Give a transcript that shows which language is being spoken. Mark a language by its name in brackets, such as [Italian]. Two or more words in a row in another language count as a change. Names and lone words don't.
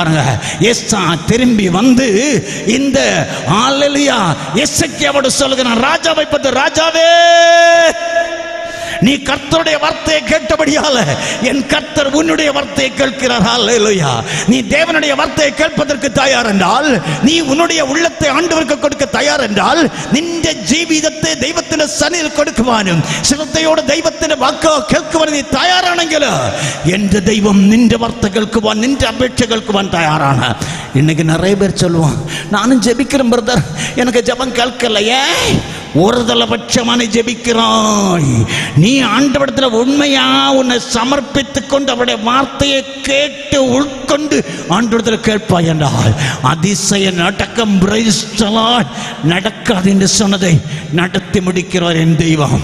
[Tamil] பாருங்க, ஏசா திரும்பி வந்து இந்த ஹalleluya எசேக்கியாவோடு சொல்லுகிறான், ராஜாவை பார்த்து, ராஜாவே, நீ கர்த்தருடைய வார்த்தையை கேட்டபடியால என் கர்த்தர் உன்னுடைய வார்த்தையை கேட்கிறார். ஹalleluya. நீ தேவனுடைய வார்த்தையை கேட்பதற்கு தயார் என்றால், நீ உன்னுடைய உள்ளத்தை ஆண்டவருக்கு கொடுக்க தயார் என்றால், [Malayalam] നിന്റെ ജീവിതത്തെ ദൈവത്തിന്റെ സന്നിധിയിൽ കൊടുക്കുവാനും ശ്രദ്ധയോടെ ദൈവത്തിന്റെ വാക്ക് കേൾക്കുവാനും നീ തയ്യാറാണെങ്കിൽ എന്റെ ദൈവം നിന്റെ വാർത്ത കേൾക്കുവാൻ, നിന്റെ അപേക്ഷ കേൾക്കുവാൻ തയ്യാറാണ്. [Tamil] இன்னைக்கு நிறைய பேர் சொல்லுவான், நானும் ஜெபிக்கிறேன் பிரதர், எனக்கு ஜெபம் கேட்கல. ஏன்? ஒரு தலைபட்சமான ஜெபிக்கிறாய். நீ ஆண்டவரிடத்தில் உண்மையா உன்னை சமர்ப்பித்துக் கொண்டு அவருடைய வார்த்தையை கேட்டு உட்கொண்டு ஆண்டவரிடத்தில் கேட்பாய் என்றால் அதிசய நடக்கம் நடக்காது என்று சொன்னதை நடத்தி முடிக்கிறார் என் தெய்வம்.